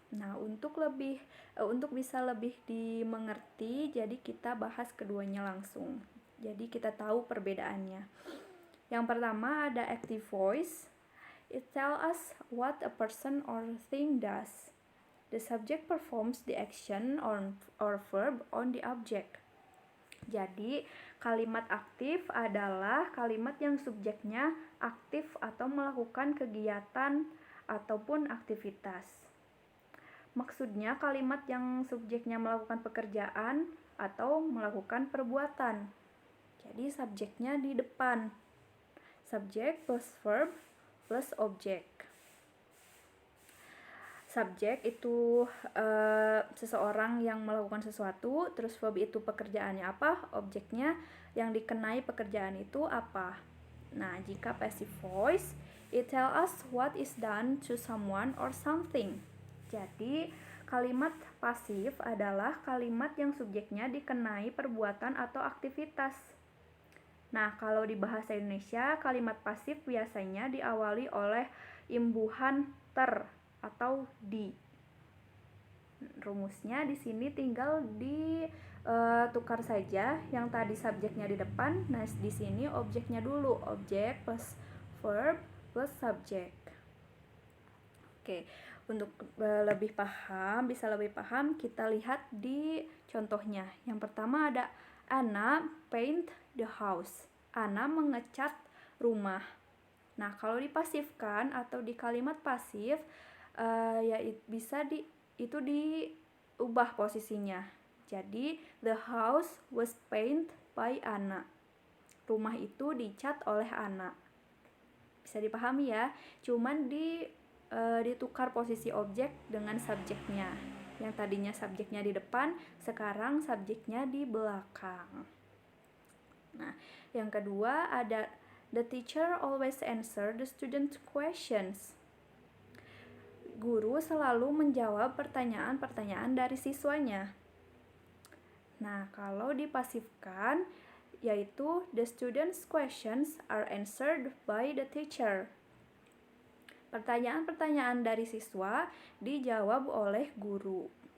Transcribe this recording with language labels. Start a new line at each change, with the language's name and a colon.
Indonesian: Nah, untuk bisa lebih dimengerti, jadi kita bahas keduanya langsung. Jadi kita tahu perbedaannya. Yang pertama ada active voice.
English: It tells us what a person or thing does. The subject performs the action or verb on the object.
Indonesian: Jadi, kalimat aktif adalah kalimat yang subjeknya aktif atau melakukan kegiatan ataupun aktivitas. Maksudnya kalimat yang subjeknya melakukan pekerjaan atau melakukan perbuatan. Jadi, subjeknya di depan. Subjek plus verb plus objek. Subjek itu seseorang yang melakukan sesuatu, terus verb itu pekerjaannya apa, objeknya yang dikenai pekerjaan itu apa. Nah, jika
English: passive voice, it tell us what is done to someone or something.
Indonesian: Jadi, kalimat pasif adalah kalimat yang subjeknya dikenai perbuatan atau aktivitas. Nah, kalau di bahasa Indonesia, kalimat pasif biasanya diawali oleh imbuhan ter atau di. Rumusnya di sini tinggal ditukar saja, yang tadi subjeknya di depan, nah di sini objeknya dulu, objek plus verb plus subjek. Oke, untuk bisa lebih paham, kita lihat di contohnya. Yang pertama ada
English: Anna paint the house.
Indonesian: Anna mengecat rumah. Nah, kalau dipasifkan atau di kalimat pasif, ya bisa itu diubah posisinya. Jadi,
English: the house was painted by Anna.
Indonesian: Rumah itu dicat oleh Anna. Bisa dipahami ya? Cuman ditukar posisi objek dengan subjeknya. Yang tadinya subjeknya di depan, sekarang subjeknya di belakang. Nah, yang kedua ada
English: the teacher always answer the student questions.
Indonesian: Guru selalu menjawab pertanyaan-pertanyaan dari siswanya. Nah, kalau dipasifkan, yaitu
English: the students' questions are answered by the teacher.
Indonesian: Pertanyaan-pertanyaan dari siswa dijawab oleh guru.